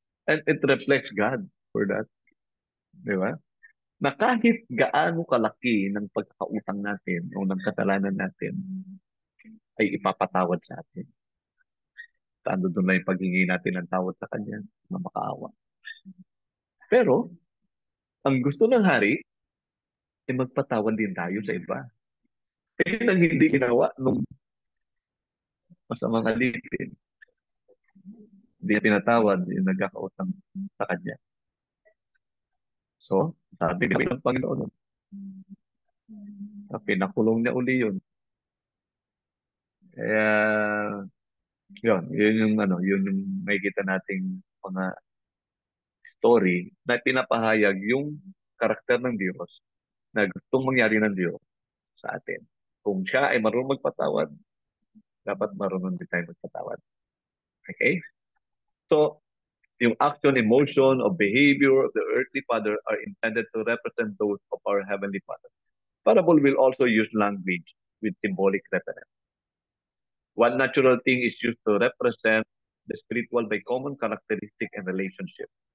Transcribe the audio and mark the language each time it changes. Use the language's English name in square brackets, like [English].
[English] And it reflects God for that. [Filipino] Di ba? Na kahit gaano kalaki ng pagkakautang natin o ng kasalanan natin, ay ipapatawad sa atin. Taando doon na yung paghingi natin ng tawad sa Kanya na makaawa. Pero, ang gusto ng hari, ay magpatawad din tayo sa iba. Kaya nang hindi ginawa nung masamang alipin. Hindi niya pinatawad yung nagkakautang sa Kanya. So, sabi ng Panginoon, pinakulong niya uli yun. Kaya, yun yung yun yung makikita nating mga story na pinapahayag yung karakter ng Diyos na gustong mangyari ng Diyos sa atin. Kung siya ay marunong magpatawad, dapat marunong din tayo magpatawad. [English] Okay? So, yung action, emotion, or behavior of the earthly father are intended to represent those of our heavenly Father. Parable will also use language with symbolic reference. One natural thing is used to represent the spiritual by common characteristic and relationship.